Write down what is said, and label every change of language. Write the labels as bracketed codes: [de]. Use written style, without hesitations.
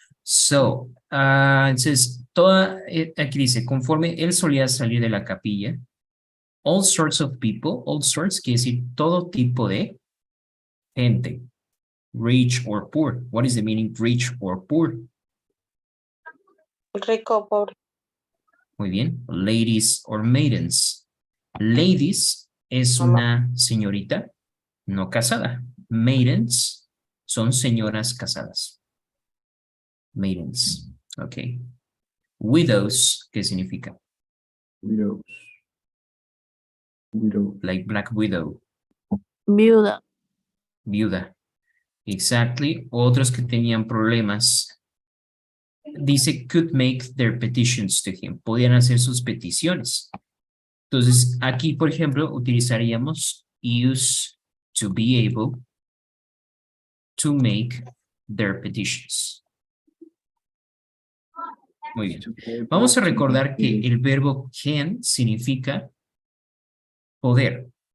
[es] So, entonces, aquí dice, conforme él solía salir de la capilla, [en] all sorts of people, [es] all sorts quiere decir todo tipo de gente, [en] rich or poor. What is the meaning rich or poor? [es] Rico o pobre. Muy bien, [en] ladies or maidens. [es] Ladies es Mamá. una señorita no casada. Maidens son señoras casadas. Maidens, ok. Widows, ¿qué significa? [en] Widows. Widow. Like Black Widow, [es] Viuda. viuda. Exactly. Otros que tenían problemas. Dice [en] could make their petitions to him. [es] Podían hacer sus peticiones. Entonces, aquí, por ejemplo, utilizaríamos [en] use to be able to make their petitions. [es] Muy bien. Vamos a recordar que el verbo can significa poder.